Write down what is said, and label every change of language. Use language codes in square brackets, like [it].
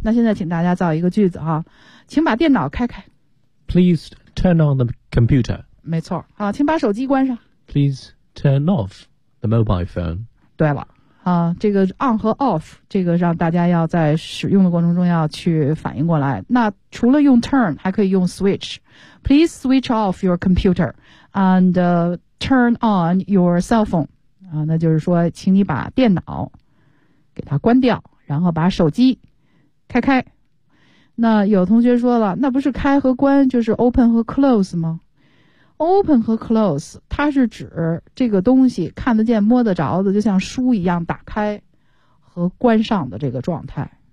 [zh] 那现在请大家造一个句子哈、啊，请把电脑开开。 [en] Please turn on the computer. [zh] 没错，啊，请把手机关上。 [en] Please turn off the mobile phone. [zh] 对了，啊，这个 on 和 off 这个让大家要在使用的过程中要去反应过来。那除了用 turn， 还可以用 switch。 [en] Please switch off your computer and turn on your cell phone. [zh] 啊，那就是说，请你把电脑给它关掉，然后把手机开开。那有同学说了，那不是开和关，就是 open 和 close 吗？ open 和 close 它是指这个东西看得见摸得着的，就像书一样打开和关上的这个状态。